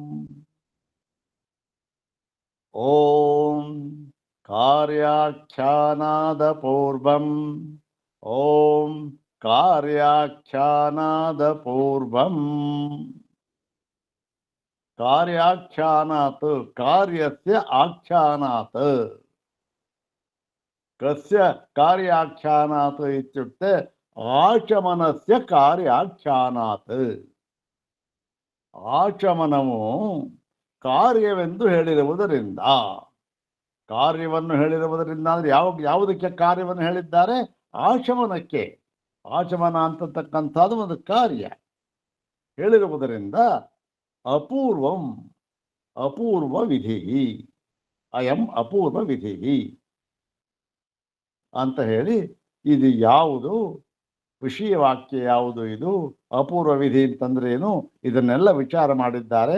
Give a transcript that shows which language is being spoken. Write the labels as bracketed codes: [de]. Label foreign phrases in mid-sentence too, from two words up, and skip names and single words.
[sa] ॐ कार्याख्यानादपूर्वम् ॐ कार्याख्यानादपूर्वम्। कार्याख्यानात् कार्यस्य आख्यानात् कस्य कार्याख्यानात् इत्युक्ते आचमनस्य कार्याख्यानात्। [kn] ಆಚಮನವು ಕಾರ್ಯವೆಂದು ಹೇಳಿರುವುದರಿಂದ ಕಾರ್ಯವನ್ನು ಹೇಳಿರುವುದರಿಂದ ಅಂದರೆ ಯಾವುದಕ್ಕೆ ಕಾರ್ಯವನ್ನು ಹೇಳಿದ್ದಾರೆ? ಆಚಮನಕ್ಕೆ. ಆಚಮನ ಅಂತಕ್ಕಂಥದ್ದು ಒಂದು ಕಾರ್ಯ ಹೇಳಿರುವುದರಿಂದ ಅಪೂರ್ವಂ, ಅಪೂರ್ವ ವಿಧಿ, [sa] ಅಯಂ ಅಪೂರ್ವ ವಿಧಿ [kn] ಅಂತ ಹೇಳಿ, ಇದು ಯಾವುದು ವಿಷಯ ವಾಕ್ಯ, ಯಾವುದು ಇದು ಅಪೂರ್ವ ವಿಧಿ ಅಂತಂದ್ರೆ ಏನು, ಇದನ್ನೆಲ್ಲ ವಿಚಾರ ಮಾಡಿದ್ದಾರೆ.